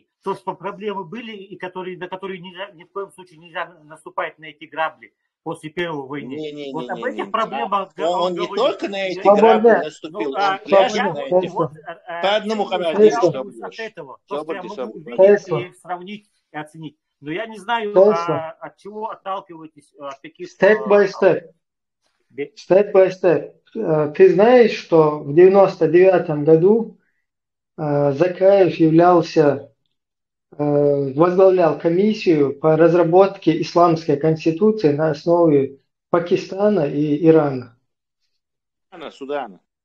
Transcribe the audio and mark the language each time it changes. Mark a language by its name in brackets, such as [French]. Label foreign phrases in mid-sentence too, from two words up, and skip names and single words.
[Russian] То, что проблемы были, и на которые ни в коем случае нельзя наступать на эти грабли после Первой войны. Вот об этих проблемах он не только на эти грабли наступил, он пляшет на этих. По одному хамяде, что от этого. То, что я могу увидеть и сравнить и оценить. Но я не знаю, от чего отталкиваетесь, от таких... [English] Step by step. Step by step. [Russian] Ты знаешь, что в 1999 году Закаев возглавлял комиссию по разработке исламской конституции на основе Пакистана и Ирана. Судана.